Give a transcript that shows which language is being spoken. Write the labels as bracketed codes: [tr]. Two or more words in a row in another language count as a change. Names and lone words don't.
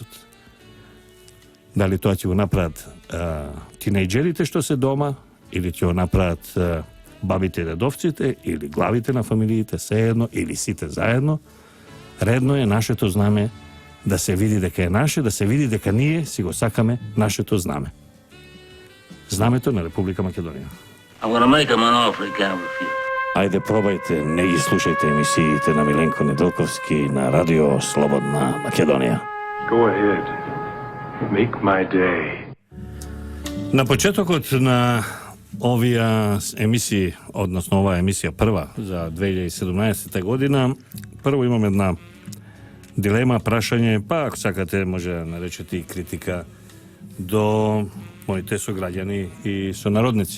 [mk] Дали тоа ќе го направат тинејџерите што се дома, или ќе го направат бабите и дедовците, или главите на фамилиите, сеедно, или сите заедно? Редно е нашето знаме да се види дека е наше, да се види дека ние си го сакаме нашето знаме. Знамето на Република Македонија. [en] I'm gonna make him an offer he can't refuse. [mk] Ајде, пробајте, не ги слушајте емисиите на Миленко Неделковски на Радио Слободна Македонија. [en] Go ahead. Make my day. [mk] На почетокот на овие емисии, односно оваа емисија прва за 2017 година, прво имам една дилема, прашање, па ако сакате може да наречете и критика до моите сограѓани и сонародници.